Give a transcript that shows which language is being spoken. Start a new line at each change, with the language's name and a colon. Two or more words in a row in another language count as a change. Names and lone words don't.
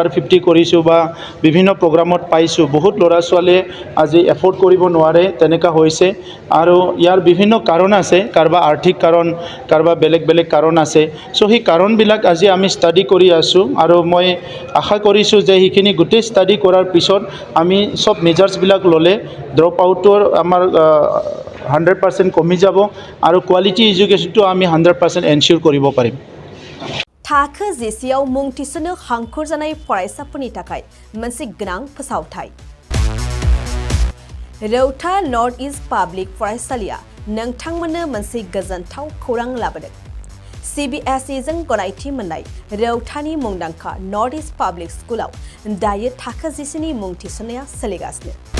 Assamese: 50 কৰিছোঁ বা বিভিন্ন প্ৰগ্ৰামত পাইছোঁ বহুত ল'ৰা ছোৱালীয়ে আজি এফৰ্ড কৰিব নোৱাৰে তেনেকা হৈছে আৰু ইয়াৰ বিভিন্ন কাৰণ আছে কাৰোবাৰ আৰ্থিক কাৰণ কাৰোবাৰ বেলেগ কাৰণ আছে সো সেই কাৰণবিলাক আজি আমি ষ্টাডি কৰি আছোঁ আৰু মই আশা কৰিছোঁ যে সেইখিনি গোটেই ষ্টাডি কৰাৰ পিছত আমি সব মেজাৰ্ছবিলাক ল'লে
English: drop out
Assamese: আমাৰ 100% কমি যাব আৰু
English: quality education
Assamese: আমি 100% এনশ্योर কৰিব পাৰিম
Bodo: थाखो जिसेआव मुं थिसननो हांखुर जानाय फरायसाफोरनि थाखाय मोनसे गोनां फोसावथाय रौता नर्थ इस्ट पाब्लिक फरायसालिया नोंथांमोननो मोनसे गोजोनथाव खौरां लाबोदों CBSE जों गनायथि मोननाय रौतानि मुंदांखा नर्थ इस्ट पाब्लिक स्कुलाव दायो थाखो जिसेनि मुं थिसननाया सोलिगासिनो